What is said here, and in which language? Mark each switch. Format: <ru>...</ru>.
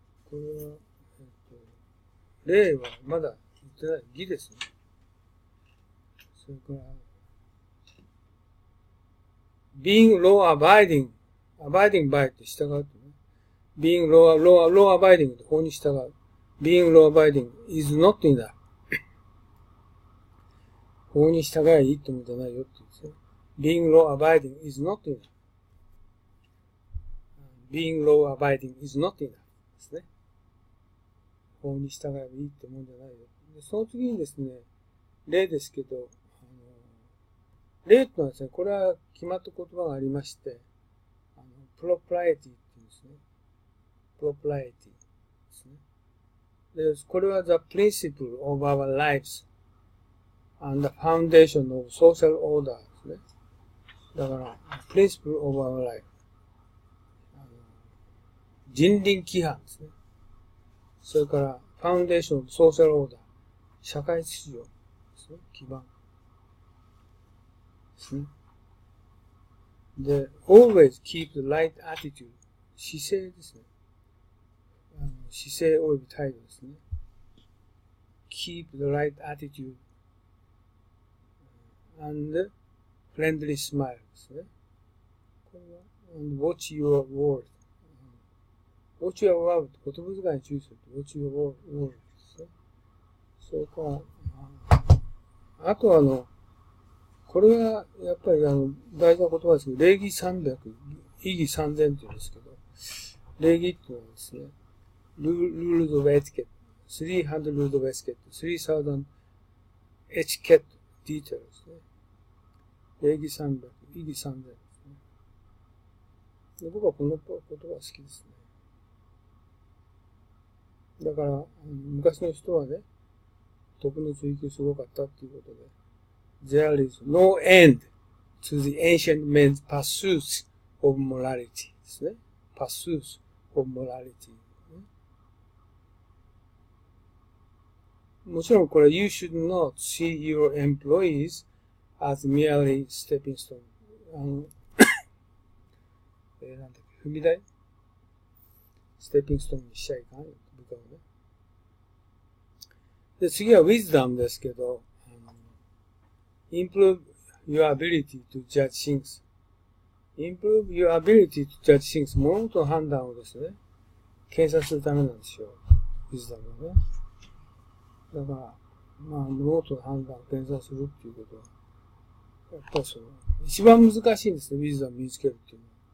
<ja>これは、例はまだ言ってない。義ですね。それから、</ja> <en>being law abiding by</en> <ja>って従うとね。</ja> <en>being law abiding</en> <ja>って法に従う。</ja> <en>being law abiding is not enough。</en> <ja>法に従えいいってもんじゃないよって言うんですね。</ja> <en>being law abiding is not enough。 being law abiding is not enough</en> <ja>ですね。法に従えばいいってもんじゃないよ。でその次にですね、例ですけど、例ってのはですね、これは決まった言葉がありまして、propriety って言うんですね。 propriety ですね。</ja> <en>で、これは the principle of our lives and the foundation of social order</en> <ja>ですね。だから、</ja> <en>principle of our life。</en> <ja>人倫規範ですね。それから、</ja> <en>foundation of social order。</en> <ja>社会秩序ですね。基盤。ですね。で、</ja> <en>always keep the right attitude。</en> <ja>姿勢ですね。姿勢及び態度ですね。</ja> <en>keep the right attitude and friendly smile</en> <ja>ですね。これは、</ja> <en>and watch your word。 watch your word</en> <ja>って言葉遣いに注意すると watch your word ですね。それから、あとこれはやっぱり大事な言葉ですけど、礼儀300、意義3000って言うんですけど、礼儀っていうのはですね、</ja> <en>rules of etiquette、 300 rules of etiquette、 3000 etiquette details</en> <ja>ですね。礼儀300、意義3000ですね。で僕はこの言葉好きですね。だから、昔の人はね、徳の追求すごかったっていうことで、</ja> <en>There is no end to the ancient men's pursuits of morality</en> <ja>ですね。</ja> <en>pursuits of morality。</en> <ja>もちろんこれ</ja> <en>You should not see your employees as merely stepping stone。</en> <ja>なんだっけ、踏み台ステッピングストーンにしちゃいかんよ、部下をね。</ja> <en>で、次は wisdom ですけど、improve your ability to judge things。improve your ability to judge things。</en> <ja>物事の判断をですね、検査するためなんですよ。 wisdom はね。だから、物事の判断を検査するっていうことは、やっぱり一番難しいんですね、wisdom を身につけるっていうのは。</ja>